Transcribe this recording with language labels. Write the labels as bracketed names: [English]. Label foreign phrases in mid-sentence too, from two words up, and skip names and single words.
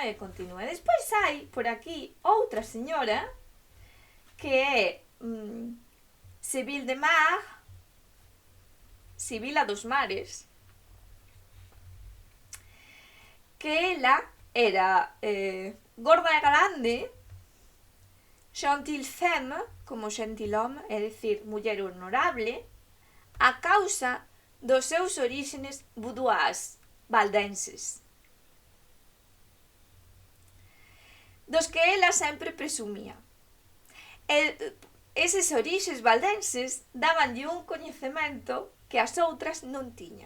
[Galician] Despois hai por aquí outra señora que é Sibylle de Mar, Sibila dos Mares, que ela era gorda e grande, [French] gentil femme, [Galician] como gentilhome, é dicir, muller honorable, a causa dos seus orígenes vaudois, valdenses, dos que ela sempre presumía. Eses orixes valdenses dabanlle un coñecemento que as outras non tiñan.